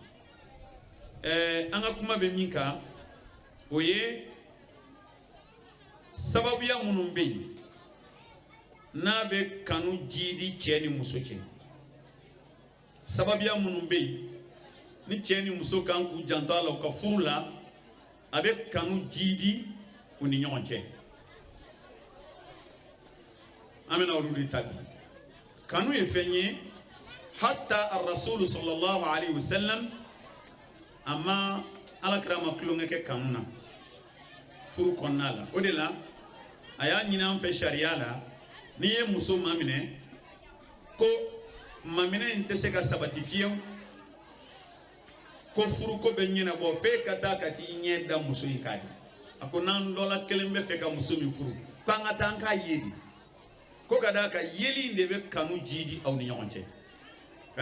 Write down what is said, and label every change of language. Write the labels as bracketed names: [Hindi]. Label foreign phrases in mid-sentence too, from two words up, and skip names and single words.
[Bambara] an ka kuma bɛ min kan o ye sababuya minnu bɛ yen n'a bɛ kanu jidi cɛ ni muso cɛ sababuya minnu bɛ yen ni cɛ ni muso kan k'u janto a la u ka furu la a bɛ kanu jidi u ni ɲɔgɔn cɛ an bɛna olu de ta bi kanu ye fɛn ye [Arabic] حتى الرسول صلى الله عليه وسلم [Bambara] a ma alakira ma tulonkɛ kɛ kanu na furu kɔnɔna la o de la a y'a ɲini an fɛ sariya la n'i ye muso maminɛ ko maminɛ in tɛ se ka sabati fiyewu ko furu ko bɛ ɲɛnabɔ f'e ka taa ka t'i ɲɛ da muso in kan a ko n'an dɔ la kelen bɛ fɛ ka muso min furu k'an ka taa an k'a ye de ko ka d'a kan yeli in de bɛ kanu jidi aw ni ɲɔgɔn cɛ ka